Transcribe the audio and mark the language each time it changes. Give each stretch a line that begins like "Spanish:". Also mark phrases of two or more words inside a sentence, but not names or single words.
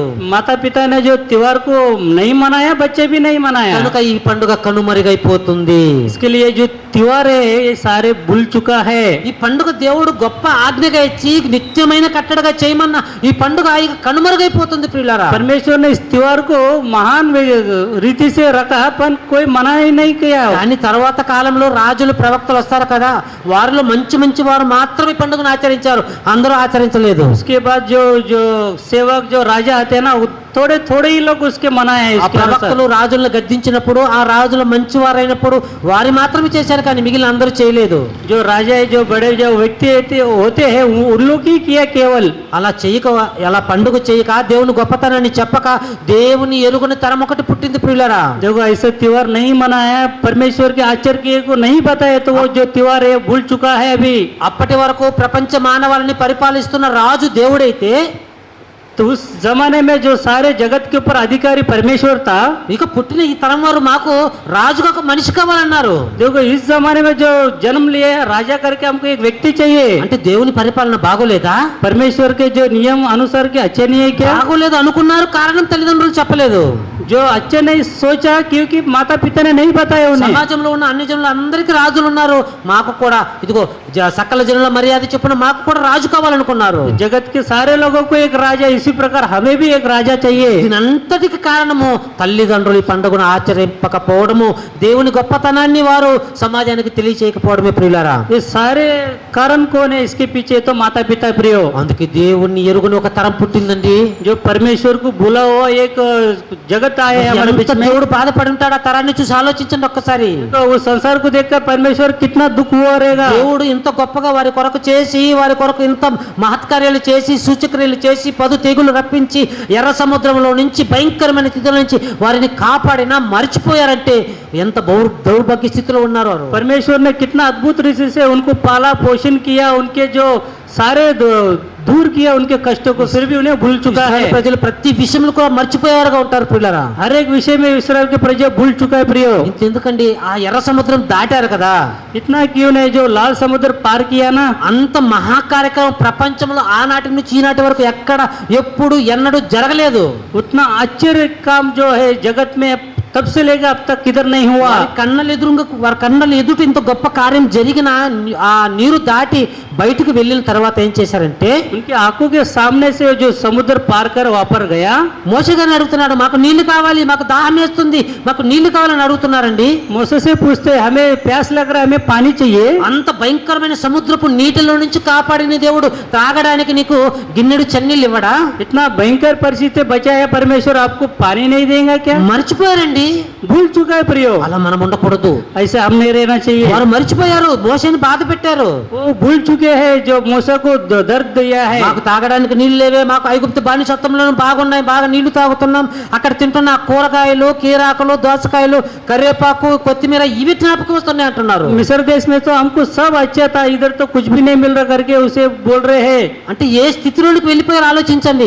Hindi: माता पिता ने जो त्योहार को नहीं मनाया, बच्चे भी नहीं मनाया।
Telugu: కనుక ఈ పండుగ కనుమరుగైపోతుంది.
Hindi: इसके लिए जो त्योहार है ये सारे भूल चुका है।
Telugu: ఈ పండుగ దేవుడు గొప్ప ఆజ్ఞగా ఇచ్చి నిత్యమైన కట్టడగా చేయమన్న ఈ పండుగ ఇక కనుమరుగైపోతుంది ప్రియులారా.
Hindi: परमेश्वर ने इस त्योहार को महान रीति से रखा, पर कोई मना ही नहीं किया।
Telugu: కానీ తర్వాత కాలంలో రాజులు ప్రవక్తలు వస్తారు కదా, వారిలో మంచి మంచి వారు మాత్రమే ఈ పండుగను ఆచరించారు, అందరూ ఆచరించలేదు.
Hindi: उसके बाद जो जो सेवक जो राजा आते हैं ना, थोड़े थोड़े ही लोग उसके मनाए हैं।
Telugu: ఆ
Hindi: इसके
Telugu: ప్రవక్తలు
Hindi: अनुसार
Telugu: రాజులను గద్దించినప్పుడు ఆ రాజులు మంచివారైనప్పుడు వారి మాత్రమే చేశారు, కానీ మిగిలిన అందరూ చేయలేదు.
Hindi: जो राजा है, जो बड़े जो व्यक्ति होते हैं, उन लोग ही किया केवल।
Telugu: అలా చేయక, అలా పండుగ చేయక, దేవుని గొప్పతనాన్ని చెప్పక దేవుని ఎరుగుని తరం ఒకటి పుట్టింది ప్రియులారా.
Hindi: देखो ऐसा त्योहार नहीं मनाया, परमेश्वर के आश्चर्य को नहीं बताया, तो वो जो त्योहार है भूल चुका है अभी।
Telugu: అప్పటి వరకు ప్రపంచ మానవాళిని పరిపాలిస్తున్న రాజు దేవుడైతే
Hindi: तो उस जमाने में जो सारे जगत के ऊपर अधिकारी परमेश्वर था,
Telugu: ఇక పుట్టిన ఈ తరం వారు మాకు రాజుగా ఒక మనిషి కావాలన్నారు.
Hindi: देखो इस जमाने में जो जन्म लिए राजा करके हमको एक व्यक्ति चाहिए।
Telugu: అంటే దేవుని పరిపాలన బాగోలేదా?
Hindi: परमेश्वर के जो नियम अनुसार के अच्छे नहीं है क्या?
Telugu: బాగోలేదు అనుకున్నారు, కారణం తల్లిదండ్రులు చెప్పలేదు.
Hindi: जो अच्छे नहीं सोचा, क्योंकि माता पिता ने नहीं बताया उन्हें।
Telugu: సమాజంలో ఉన్న అన్ని జనులు అందరికీ రాజులు ఉన్నారు, మాకు కూడా ఇదిగో సకల జనుల మర్యాద చొప్పున మాకు కూడా రాజు కావాలనుకున్నారు.
Hindi: जगत के सारे लोगों को एक राजा, इसी प्रकार हमें भी एक राजा चाहिए।
Telugu: దీనంతటికి కారణము తల్లిదండ్రులు ఈ పండుగను ఆచరింపకపోవడము, దేవుని గొప్పతనాన్ని వారు సమాజానికి తెలియచేయకపోవడమే ప్రియులారా.
Hindi: ये सारे कारण कौन है इसके पीछे? तो माता पिता प्रियो।
Telugu: అందుకే దేవుణ్ణి ఎరుగుని ఒక తరం పుట్టిందండి.
Hindi: जो परमेश्वर को भूला हुआ एक जगत आए हैं हमारे बीच
Telugu: ఎంత
Hindi: में।
Telugu: దేవుడు బాధపడి ఉంటాడు ఆ తరాన్ని చూసి ఆలోచించండి ఒక్కసారి.
Hindi: तो उस संसार को देखकर परमेश्वर कितना दुख हुआ रहेगा।
Telugu: దేవుడు ఇంత గొప్పగా వారి కొరకు చేసి, వారి కొరకు ఇంత మహత్కార్యాలు చేసి, సూచక్రియలు చేసి, పదు తెగులు రప్పించి, ఎర్ర సముద్రంలో నుంచి భయంకరమైన స్థితిలో నుంచి వారిని కాపాడినా మర్చిపోయారంటే ఎంత దౌర్భాగ్య స్థితిలో ఉన్నారు వారు.
Hindi: परमेश्वर ने कितना अद्भुत रीति से उनको पाला पोषण किया, उनके जो सारे दूर किया उनके कष्टों को, फिर भी उन्हें भूल चुका है।
Telugu: ఇశ్రాయేలు ప్రజలు ప్రతి విషయంలో కూడా మర్చిపోయేవారుగా ఉంటారు ప్రియులారా.
Hindi: हर एक विषय में इस्राएल के प्रजा भूल चुका है प्रियो।
Telugu: ఇంతెందుకండి, ఆ ఎర్ర సముద్రం దాటారు కదా,
Hindi: इतना क्यों नहीं, जो लाल समुद्र पार किया ना,
Telugu: అంత మహాకార్యక్రమం ప్రపంచంలో ఆనాటి నుంచి ఈనాటి వరకు ఎక్కడ ఎప్పుడు ఎన్నడూ జరగలేదు.
Hindi: उतना आश्चर्य काम जो है जगत में तब से लेकर अब तक किधर नहीं हुआ।
Telugu: వారి కళ్ళ ఎదుట ఇంత గొప్ప కార్యం జరిగిన ఆ నీరు దాటి బయటకు వెళ్ళిన తర్వాత ఏం చేశారంటే,
Hindi: उनकी आंखों के सामने से जो समुद्र पार कर वापस गया।
Telugu: మోషే గారిని అడుగుతున్నాడు, మాకు నీళ్లు కావాలి, మాకు దాహం వేస్తుంది, మాకు నీళ్లు కావాలని అడుగుతున్నారండి.
Hindi: मूसा से पूछते हमें प्यास लग रहा है, हमें पानी चाहिए।
Telugu: అంత భయంకరమైన సముద్రపు నీటిలో నుంచి కాపాడిన దేవుడు తాగడానికి నీకు గిన్నెడు చన్నీళ్ళు ఇవ్వడా?
Hindi: इतना भयंकर परिस्थिति बचाया परमेश्वर, आपको पानी नहीं देगा क्या?
Telugu: మర్చిపోయారండి.
Hindi: भूल चुका है प्रियो।
Telugu: అలా మనం ఉండకూడదు.
Hindi: ऐसे हम नहीं रहना चाहिए।
Telugu: వారు మర్చిపోయారు, మోషేని బాధ పెట్టారు.
Hindi: वो भूल चुके हैं जो मूसा को दर्द दिया है।
Telugu: మాకు తాగడానికి నీళ్ళు లేవే, మాకు ఐగుప్తు బానిసత్వంలో బాగున్నాయి, బాగా నీళ్లు తాగుతున్నాం, అక్కడ తింటున్న కూరగాయలు, కీరాకులు, దోసకాయలు, కరివేపాకు, కొత్తిమీర ఇవి జ్ఞాపకం వస్తున్నాయి అంటున్నారు.
Hindi: मिस्र देश में तो हमको सब अच्छा था, इधर तो कुछ भी नहीं मिल रहा करके उसे बोल रहे हैं।
Telugu: అంటే ఏ స్థితిలోనికి వెళ్ళిపోయారు ఆలోచించండి.